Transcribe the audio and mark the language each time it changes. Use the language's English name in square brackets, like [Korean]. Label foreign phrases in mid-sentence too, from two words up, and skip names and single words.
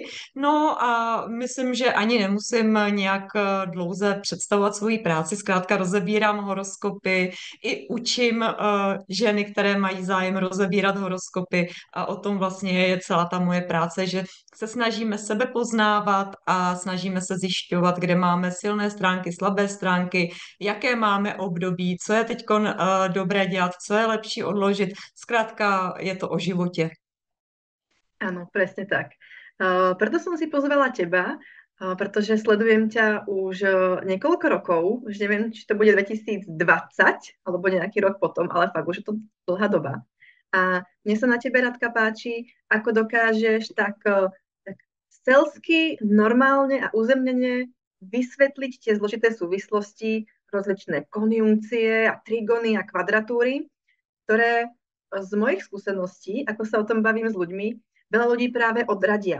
[Czech] No a myslím, že ani nemusím nějak dlouze představovat svoji práci, zkrátka rozebírám horoskopy i učím ženy, které mají zájem rozebírat horoskopy a o tom vlastně je celá ta moje práce, že se snažíme sebe poznávat a snažíme se zjišťovat, kde máme silné stránky, slabé stránky, jaké máme období, co je teď dobré dělat, co je lepší odložit. Zkrátka je to o životě. [Slovak] Áno, presne tak. Preto som si pozvala teba, pretože sledujem ťa už niekoľko rokov, už neviem, či to bude 2020 alebo nejaký rok potom, ale fakt už je to dlhá doba. A mne sa na tebe, Radka, páči, ako dokážeš tak celsky, normálne a uzemnene vysvetliť tie zložité súvislosti, rozličné konjunkcie a trigony a kvadratúry, ktoré z mojich skúseností, ako sa o tom bavím s ľuďmi, veľa ľudí práve odradia.